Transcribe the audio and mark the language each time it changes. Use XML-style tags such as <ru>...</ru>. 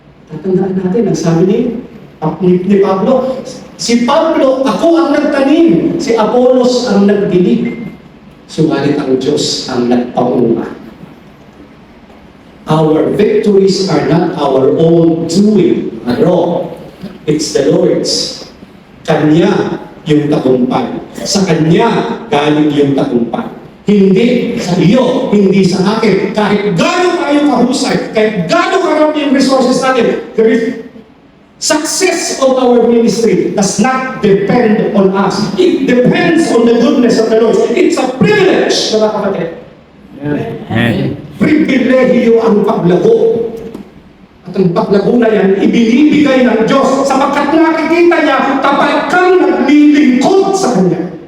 <tl>Tatandaan natin, ang sabi ni Pablo, si Pablo, ako ang nagtanim, si Apollos ang nagdilig. Subalit ang Diyos ang nagpaunga.</tl> <en>Our victories are not our own doing.</en> <tl>Ano?</tl> <en>It's the Lord's.</en> <tl>Kanya yung tagumpay. Sa Kanya galing yung tagumpay. Hindi sa iyo, hindi sa akin. Kahit gaano tayo kahusay, kahit gaano karami yung resources natin,</tl> <en>there is success of our ministry does not depend on us. It depends on the goodness of the Lord. It's a privilege,</en> <tl>mga kapatid. Amen. Pribilehiyo ang paglago. At ang paglago na yan, ibinibigay ng Diyos sapagkat nakikita niya kapag kang naglilingkod sa Kanya.</tl>